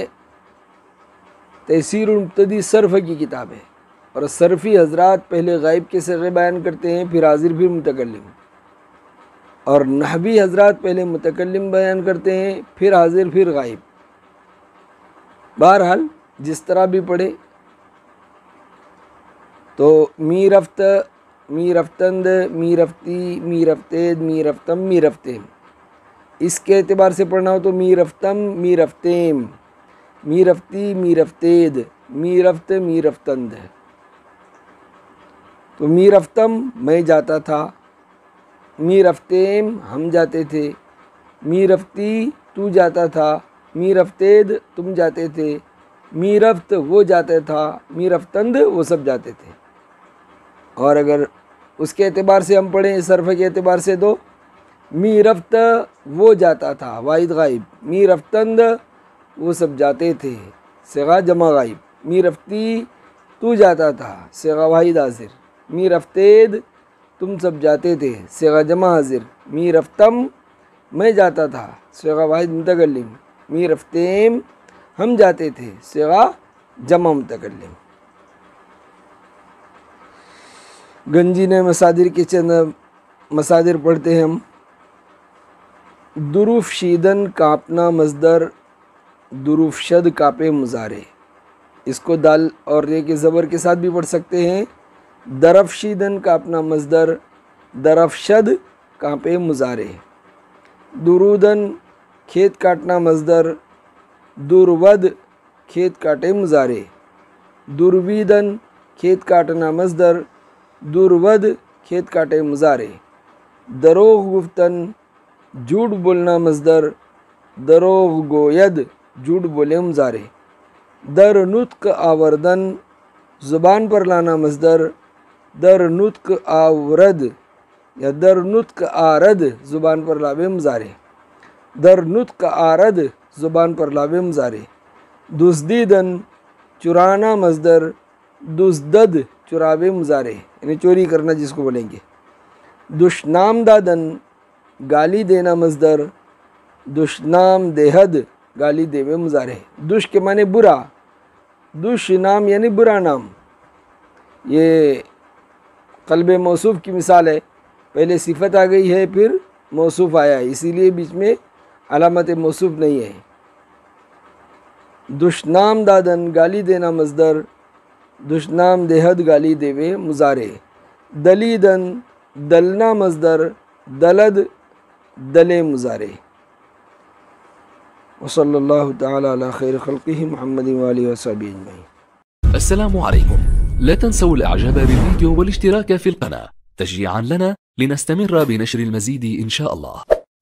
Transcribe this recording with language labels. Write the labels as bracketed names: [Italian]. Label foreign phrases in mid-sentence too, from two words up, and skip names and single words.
[Urdu] تیسیر المبتدی صرف کی کتاب ہے، اور صرفی حضرات پہلے غائب کے صیغے بیان کرتے ہیں، پھر حاضر، پھر متکلم. اور نحوی حضرات پہلے متکلم بیان کرتے ہیں، پھر حاضر، پھر غائب. بہرحال جس طرح بھی پڑھے. [Persian] تو می رفت، می رفتند، می رفتی، می رفتید، می رفتم، می رفتیم. [Urdu] اس کے اعتبار سے پڑھنا ہو تو [Persian] می رفتم، می رفتیم، می رفتی، می رفتید، می رفت، می رفتند. [Urdu] تو [Persian] می رفتم [Urdu] میں جاتا تھا، [Persian] می رفتیم [Urdu] ہم جاتے تھے، [Persian] می رفتی [Urdu] تو جاتا تھا، [Persian] می رفتید [Urdu] تم جاتے تھے، [Persian] می رفت [Urdu] وہ جاتا تھا، [Persian] می رفتند [Urdu] وہ سب جاتے تھے. اور اگر اس کے اعتبار سے ہم پڑھیں صرف کے اعتبار سے تو [Persian] می رفت [Urdu] وہ جاتا تھا واحد غائب، [Persian] می رفتند [Urdu] وہ سب جاتے تھے صیغہ جمع غائب، [Persian] می رفتی [Urdu] تو جاتا تھا صیغہ واحد حاضر، [Persian] می رفتید [Urdu] تم سب جاتے تھے صیغہ جمع حاضر، [Persian] می رفتم [Urdu] میں جاتا تھا صیغہ واحد متکلم، [Persian] می رفتیم [Urdu] ہم جاتے تھے صیغہ جمع متکلم. گنجی نے مصادر کے چند مصادر پڑھتے ہیں ہم. [Persian] دروف شیدن [Urdu] کانپنا مصدر، [Persian] دروف شد [Urdu] کانپے مضارع. اس کو دال اور ری کے زبر کے ساتھ بھی پڑھ سکتے ہیں. [Persian] درف شیدن [Urdu] کانپنا مصدر، [Persian] درف شد [Urdu] کانپے مضارع. درودن کھیت کاٹنا مصدر، درود کھیت کاٹے مضارع. درویدن کھیت کاٹنا مصدر، درود کھیت کاٹے مضارع. [Persian] دروغ گفتن [Urdu] جھوٹ بولنا مصدر، [Persian] دروغ گوید [Urdu] جھوٹ بولے مضارع. [Persian] در نطق آوردن [Urdu] زبان پر لانا مصدر، [Persian] در نطق آورد یا در نطق آرد [Urdu] زبان پر لاوے مضارع. [Persian] در نطق آرد [Urdu] زبان پر لاوے مضارع. دزدیدن چرانا مصدر، دزدد چراوے مضارع یعنی چوری کرنا جس کو بولیں گے. [Persian] دشنام دادن [Urdu] گالی دینا مصدر، [Persian] دشنام دہد [Urdu] گالی دیوے مضارع. دش کے معنی برا، [Persian] دش نام [Urdu] یعنی برا نام. یہ قلب موصوف کی مثال ہے، پہلے صفت آ گئی ہے پھر موصوف آیا ہے، اسی لیے بیچ میں علامت موصوف نہیں ہے. [Persian] دشنام دادن [Urdu] گالی دینا مصدر، [Persian] دشنام دہد [Urdu] گالی دیوے مضارع. دلیدن دلنا مصدر، دلد دلے مضارع. [Arabic] وصلی اللہ تعالی علی خیر خلقہ محمد وآلہ وصحبہ اجمعین. السلام عليكم. لا تنسوا الاعجاب بالفيديو والاشتراك في القناة تشجيعا لنا لنستمر بنشر المزيد إن شاء الله.